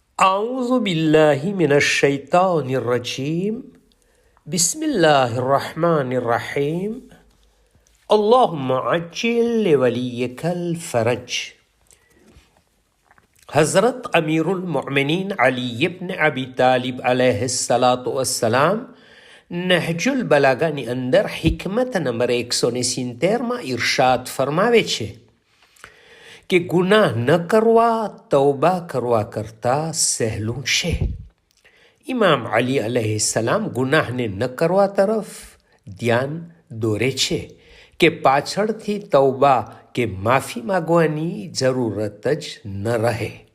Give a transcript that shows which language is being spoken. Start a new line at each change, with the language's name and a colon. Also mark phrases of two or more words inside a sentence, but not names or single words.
Arabic: أعوذ بالله من الشيطان الرجيم بسم الله الرحمن الرحيم اللهم عجل لوليك الفرج.
Gujarati: हज़रत अमीरुल मोमिनीन अली इब्न अबी तालिब अलैहिस्सलाम નહજુલ બલાગાની અંદર હિકમત નંબર 170માં ઇરશાદ ફરમાવે છે કે ગુનાહ ન કરવા તૌબા કરવા કરતાં સહેલું છે. ઇમામ અલી અલૈહિસ્સલામ ગુનાહને ન કરવા તરફ ધ્યાન દોરે છે કે પાછળથી તૌબા કે માફી માગવાની જરૂરત જ ન રહે.